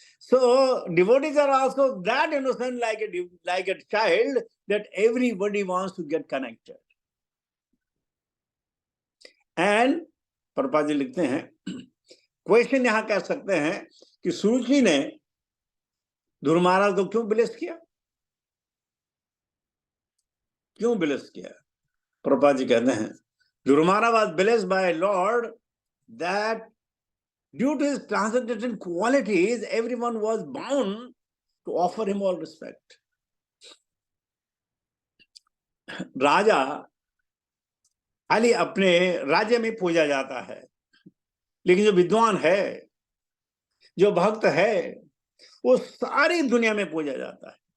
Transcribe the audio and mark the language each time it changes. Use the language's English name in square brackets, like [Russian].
[English] So devotees are also that innocent, like a child, that everybody wants to get connected. [Hindi] And Prabhupada ji लिखते हैं, question यहां कह सकते हैं कि सुरुचि ने ध्रुव महाराज को क्यों ब्लेस किया, क्यों ब्लेस किया? प्रभुपाद जी कहते हैं, [English] Dhruv Maharaj was blessed by Lord that due to his transcendental qualities everyone was bound to offer him all respect. [Hindi] राजा खाली अपने राज्य में पूजा जाता है, लेकिन जो विद्वान है, जो भक्त है, वो सारी दुनिया में पूजा जाता है।